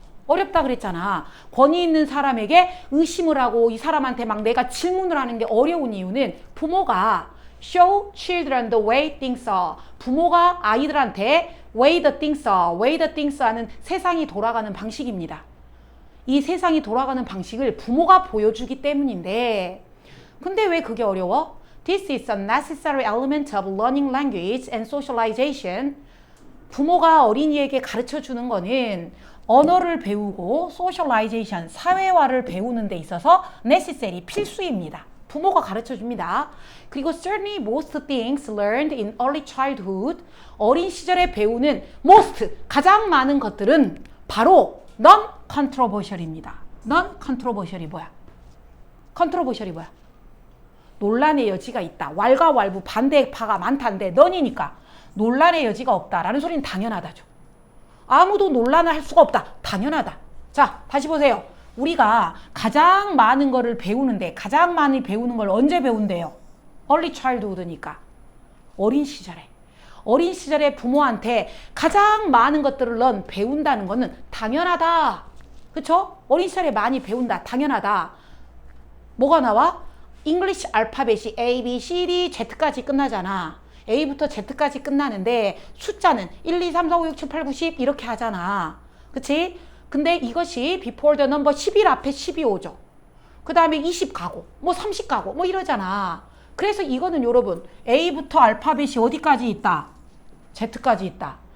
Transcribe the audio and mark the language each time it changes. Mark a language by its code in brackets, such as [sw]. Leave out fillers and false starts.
[ko] 어렵다 그랬잖아. 권위 있는 사람에게 의심을 하고 이 사람한테 막 내가 질문을 하는 게 어려운 이유는 부모가 [en] show children the way things are. [ko] 부모가 아이들한테 [en] way the things are [ko] 하는 세상이 돌아가는 방식입니다. 이 세상이 돌아가는 방식을 부모가 보여주기 때문인데 근데 왜 그게 어려워? [en] This is a necessary element of learning language and socialization. [ko] 부모가 어린이에게 가르쳐주는 거는 언어를 배우고 socialization, 사회화를 배우는 데 있어서 necessary, 필수입니다. 부모가 가르쳐줍니다. 그리고 [en] certainly most things learned in early childhood, [ko] 어린 시절에 배우는 most, 가장 많은 것들은 바로 non-controversial입니다. non-controversial이 뭐야? controversial이 뭐야? 논란의 여지가 있다. 왈가왈부 반대파가 많다는데 non이니까 논란의 여지가 없다라는 소리는 당연하다죠. 아무도 논란을 할 수가 없다. 당연하다. 자, 다시 보세요. 우리가 가장 많은 거를 배우는데 가장 많이 배우는 걸 언제 배운대요? early childhood니까 어린 시절에. 어린 시절에 부모한테 가장 많은 것들을 넌 배운다는 거는 당연하다. 그쵸? 어린 시절에 많이 배운다. 당연하다. 뭐가 나와? English 알파벳이 A, B, C, D, Z까지 끝나잖아. A부터 Z까지 끝나는데 숫자는 1, 2, 3, 4, 5, 6, 7, 8, 9, 10 이렇게 하잖아. 그치? 근데 이것이 [en] before the number 11 [ko] 앞에 10이 오죠. 그 다음에 20 가고 뭐 30 가고 뭐 이러잖아. 그래서 이거는 여러분 A부터 알파벳이 어디까지 있다? Z까지 있다.